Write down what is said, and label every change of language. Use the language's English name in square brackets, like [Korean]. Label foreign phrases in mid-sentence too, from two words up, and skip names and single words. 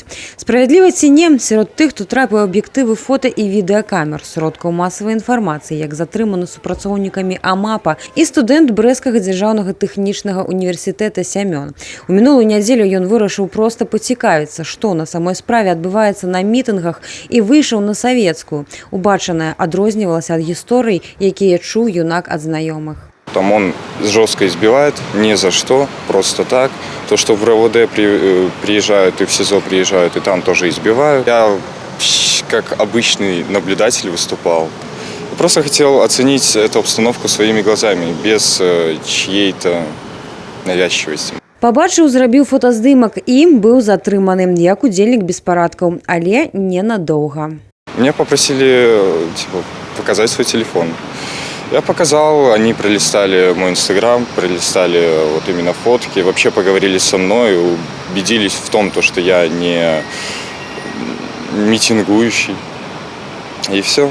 [Belarusian] Справядлівасці не, сярод тых, хто трапіў аб'ектывы фота і відэакамер, сродкаў масавай інфармацыі, як затрыманы супрацоўнікамі АМАПа і студэнт Брэсцкага дзяржаўнага тэхнічнага універсітэта Сямён. У мінулую нядзелю ён вырашыў проста пацікавіцца, што на самой справе адбываецца на мітынгах, і выйшаў на савецкую. Убачанае адрознівалася ад гісторый, якія чуў юнак [Russian] от знакомых. Там он жестко избивает, ни за что, просто так. То, что в РОВД приезжают и в СИЗО приезжают, и там тоже избивают. Я как обычный наблюдатель выступал. Просто хотел оценить эту обстановку своими глазами, без чьей-то навязчивости. [Belarusian] Пабачыў, зрабіў фотаздымак і быў затрыманы як удзельнік беспарадкаў, але ненадоўга. [Russian] Меня попросили показать свой телефон. Я показал, они пролистали мой инстаграм, пролистали вот именно фотки, вообще поговорили со мной, убедились в том, что я не митингующий. И все.